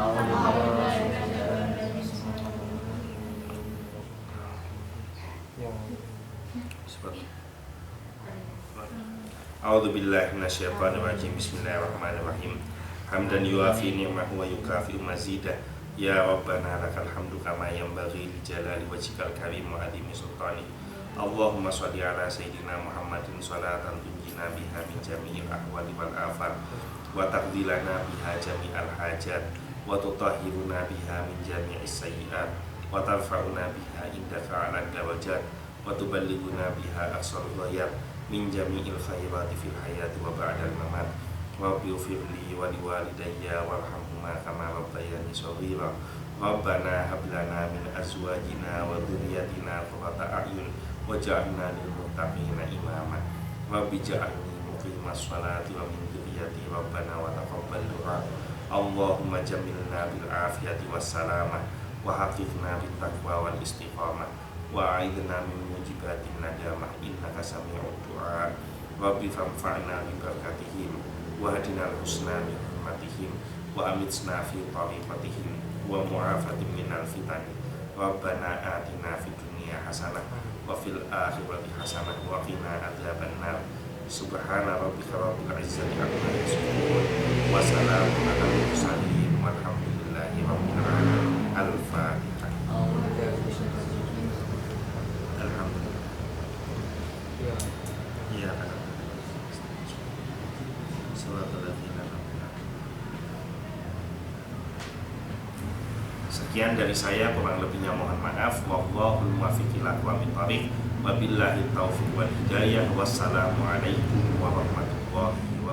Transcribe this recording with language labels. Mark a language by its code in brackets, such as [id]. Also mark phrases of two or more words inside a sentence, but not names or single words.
[ar] أعوذ بالله من الشيطان الرجيم. بسم الله الرحمن الرحيم. حمدا يوافي نعمه ويكافئ مزيده. يا ربنا لك الحمد كما ينبغي لجلال وجهك الكريم وعظيم سلطانك. اللهم صل على سيدنا محمد صلاة تنجينا بها من جميع الأهوال والآفات وتقضي لنا بها جميع الحاجات وتطهرنا بها من جميع السيئات وترفعنا بها عندك أعلى الدرجات وتبلغنا بها أقصى الغايات من جميع الخيرات في الحياة وبعد الممات. رب اغفر لي ولوالدي وارحمهما كما ربياني صغيرا. ربنا هب لنا من أزواجنا وذرياتنا قرة أعين واجعلنا للمتقين إماما. رب اجعلني مقيم الصلاة ومن ذريتي ربنا وتقبل دعاء. اللهم جملنا بالعافية والسلامة وحققنا بالتقوى والاستقامة وأعذنا من موجبات الندامة إنك سميع الدعاء. رب فانفعنا ببركاتهم واهدنا الحسنى بحرمتهم وأمتنا في طريقتهم ومعافاة من الفتن. ربنا آتنا في الدنيا حسنة وفي الآخرة حسنة وقنا عذاب النار. سبحان ربك رب العزة عما يصفون وسلام على المرسلين والحمد لله رب العالمين. الفاتحة. الحمد لله. [id] Iya kan. Sekian dari saya, kurang lebihnya mohon maaf. [ar] والله الموفق إلى أقوم الطريق. وبالله التوفيق والهداية. والسلام عليكم ورحمة الله